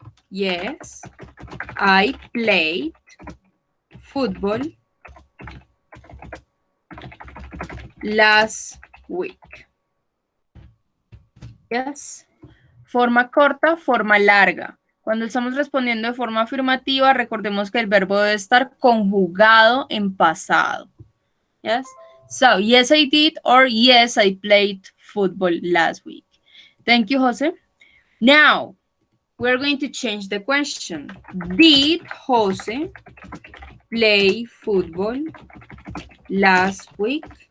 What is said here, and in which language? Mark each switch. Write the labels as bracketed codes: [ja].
[en] Yes, I played football last week. [es] Yes. Forma corta, forma larga. Cuando estamos respondiendo de forma afirmativa, recordemos que el verbo debe estar conjugado en pasado. [en] Yes? So, yes, I did, or yes, I played football last week. Thank you, Jose. Now, we're going to change the question. Did Jose play football last week?